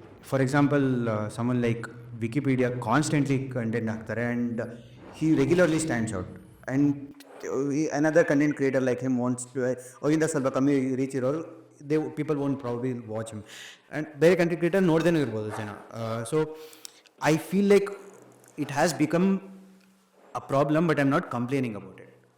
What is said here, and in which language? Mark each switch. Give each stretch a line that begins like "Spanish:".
English: For example, someone like Wikipedia constantly content ಹಾಕ್ತಾರೆ and he regularly stands out. And another content creator like him wants to
Kannada: ಇಂದ ಸ್ವಲ್ಪ ಕಮ್ಮಿ reach ಇರೋರು,
English: people won't probably watch him.
Kannada: And ಬೇರೆ content creator ನೋಡ್ದೇನೂ ಇರ್ಬೋದು ಜನ.
English: So I feel like it has become a problem, but I'm not complaining about it.